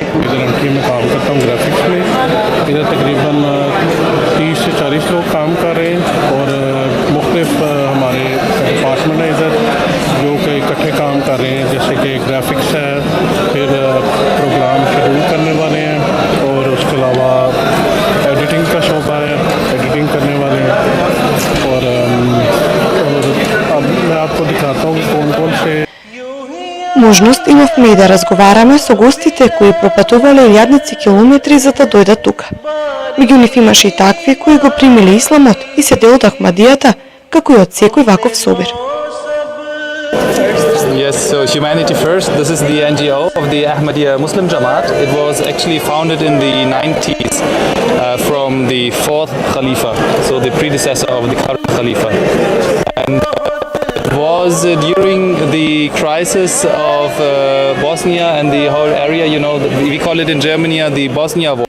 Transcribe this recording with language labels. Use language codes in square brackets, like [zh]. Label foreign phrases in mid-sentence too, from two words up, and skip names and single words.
[ur] کہ میں کام کرتا ہوں گرافکس میں۔ ادھر تقریباً 30 سے 40 لوگ کام کر رہے ہیں اور مختلف ہمارے ڈیپارٹمنٹ ہے ادھر جو کہ اکٹھے کام کر رہے ہیں، جیسے کہ گرافکس ہے، پھر [en] program schedule [ur] کرنے والے ہیں، اور اس کے علاوہ ایڈیٹنگ کا شعبہ ہے، ایڈیٹنگ کرنے والے ہیں. اور اب میں آپ کو دکھاتا ہوں کون کون سے [mk] Možnost imavме и да разговараме со гостите кои пропатувале илјадници километри за да дојдат тука. Меѓу нив имаше и такви кои го примиле исламот и се дел од Ахмадијата, како и од секој ваков собир. [en] Yes, so Humanity First, this is the NGO of the Ahmadiyya Muslim Jamaat. It was actually founded in the 90s from the 4th Khalifa, so the predecessor of the current Khalifa. And it was during the crisis of Bosnia and the whole area, you know, we call it in Germany the Bosnia War.